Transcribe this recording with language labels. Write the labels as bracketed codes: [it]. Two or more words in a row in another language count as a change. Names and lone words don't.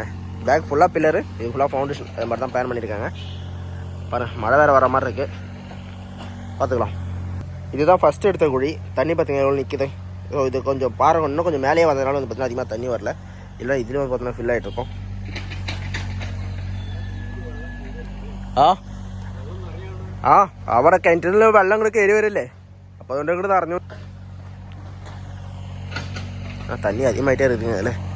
[ta] பேக் ஃபுல்லாக பில்லரு, இது ஃபுல்லாக ஃபவுண்டேஷன். அது மாதிரி தான் பிளான் பண்ணியிருக்காங்க. பாருங்கள் மழை வேறு வர மாதிரி இருக்குது. பார்த்துக்கலாம். இதுதான் ஃபஸ்ட்டு எடுத்த குழி. தண்ணி பார்த்தீங்கன்னா எவ்வளோ நிற்கிது. ஸோ இது கொஞ்சம் பாறை இன்னும் கொஞ்சம் மேலேயே வந்ததுனால வந்து பார்த்தீங்கன்னா அதிகமாக தண்ணி வரல. இல்லை இதுலேயும் வந்து பார்த்தீங்கன்னா ஃபில் ஆகிட்டு இருக்கும். [ml] അവിടെ കിണറ്റിൽ വെള്ളം കൂടെ കയറി വരില്ലേ. അപ്പോൾ അതുകൊണ്ട് കൂടെ നിറഞ്ഞു. [ta] தண்ணி அதிகமாகிட்டே இருக்குங்க அதில்.